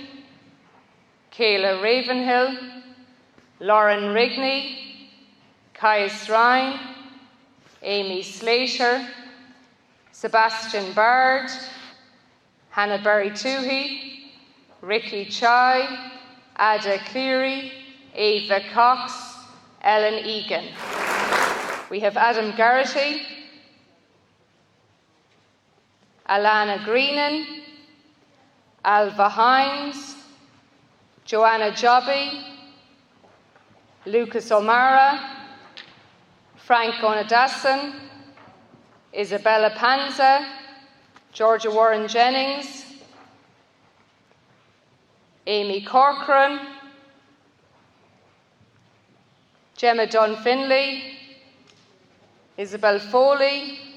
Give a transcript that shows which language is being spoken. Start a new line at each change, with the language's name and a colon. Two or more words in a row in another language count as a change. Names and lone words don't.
English: Kayla Ravenhill, Lauren Rigney, Caius Ryan, Amy Slater, Sebastian Bard, Hannah Berry-Toohey, Ricky Chai, Ada Cleary, Ava Cox, Ellen Egan. We have Adam Garrity, Alana Greenan, Alva Hines, Joanna Jobby, Lucas O'Mara, Frank Onadasan, Isabella Panza, Georgia Warren Jennings, Amy Corcoran, Gemma Dunn Finlay, Isabel Foley,